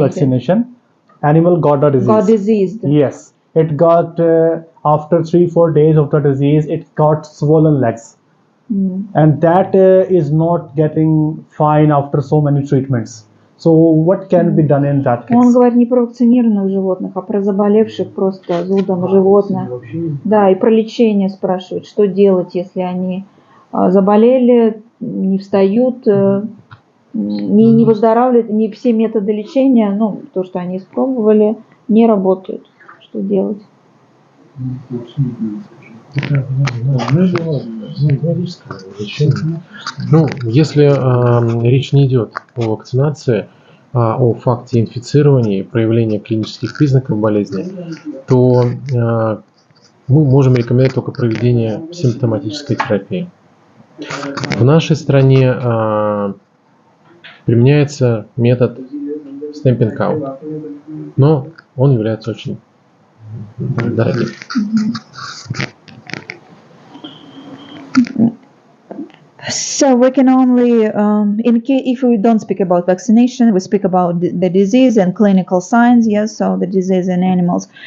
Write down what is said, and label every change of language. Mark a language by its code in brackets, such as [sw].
[en] No vaccination. Animal got a disease. Got diseased. Yes. It got, after 3-4 days of the disease, it got swollen legs. And that is not getting fine after so many treatments. So what can be done in that case? [ru] Он говорит не про вакцинированных животных, а про заболевших просто зудом животных. Да, и про лечение спрашивают, что делать, если они заболели, не встают, не выздоравливают, не все методы лечения, то, что они испробовали, не работают. Что делать? Если речь не идет о вакцинации, а о факте инфицирования и проявления клинических признаков болезни, то мы можем рекомендовать только проведение симптоматической терапии. В нашей стране применяется метод stamping out, но он является очень дорогим. [en] So we can only, if we don't speak about vaccination, we speak about the disease and clinical signs, yes, so the disease in animals.